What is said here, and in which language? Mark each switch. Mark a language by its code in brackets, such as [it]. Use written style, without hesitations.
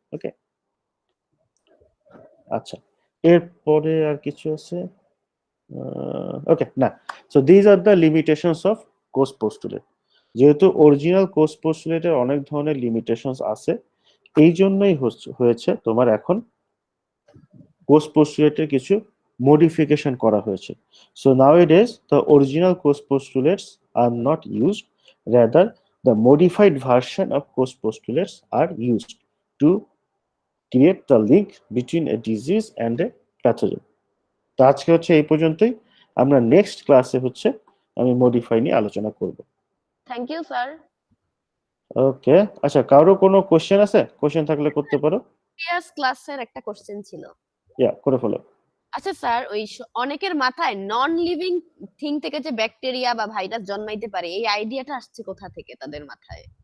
[bn] ওকে, আচ্ছা, এরপরে আর কিছু আছে? ওকে, না। [en] So these are the limitations of Koch postulate. [bn] যেহেতু অরিজিনাল কোষ পোস্টুলেটের অনেক ধরনের লিমিটেশনস আছে, এই জন্যই হয়েছে তোমার এখন কোষ পোস্টুলেটের কিছু মডিফিকেশন করা হয়েছে। [en] So nowadays the original course postulates are not used, rather the modified version of course postulates are used to create the link between a disease and a pathogen. [bn] তো আজকে হচ্ছে এই পর্যন্তই, আমরা নেক্সট ক্লাসে হচ্ছে আমি মডিফাই নিয়ে আলোচনা করব। [en] Thank you sir. [bn] ওকে, আচ্ছা, কারো কোনো কোশ্চেন আছে? কোশ্চেন থাকলে করতে পারো। প্রিভিয়াস ক্লাসের একটা কোশ্চেন ছিল। ইয়া, করে ফেলো। আচ্ছা স্যার, ওই অনেকের মাথায় নন লিভিং থিং থেকে যে ব্যাকটেরিয়া বা ভাইরাস জন্মাইতে পারে, এই আইডিয়াটা আসছে কোথা থেকে তাদের মাথায়?